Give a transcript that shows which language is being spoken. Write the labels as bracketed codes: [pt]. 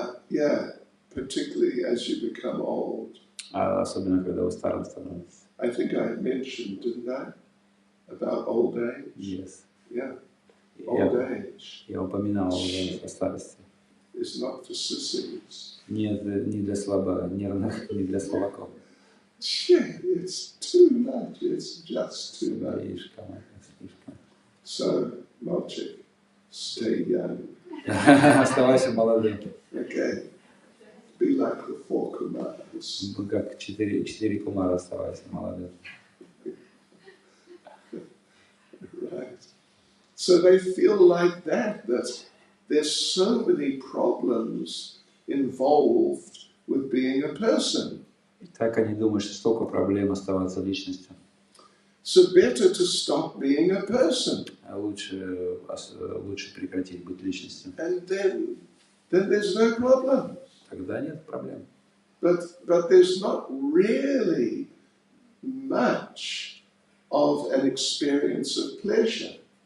[en] Yeah, particularly as you become old. [ru] Особенно, когда вы старым становитесь. [en] I think I mentioned, didn't I, about old age? Yes. Yeah, old age. [ru] Я упоминал о старости. [en] It's not for sissies. [ru] Нет, не для слабонервных, не для слабаков. [en] It's too much. It's just too much. [ru] Слишком. [en] So, Malchik, stay young. [ru] Оставайся молодым. [en] Okay. Be like the 4 Kumars. [ru] Как 4 кумара, оставайся молодым. [en] Right. So they feel like that there's so many problems involved with being a person. [ru] И так они думают, что столько проблем оставаться личностью. [en] So better to stop being a person. [ru] А лучше прекратить быть личностью. [en] And then there's no problem. [ru] Тогда нет проблем. [en] But there's not really much of an experience of pleasure.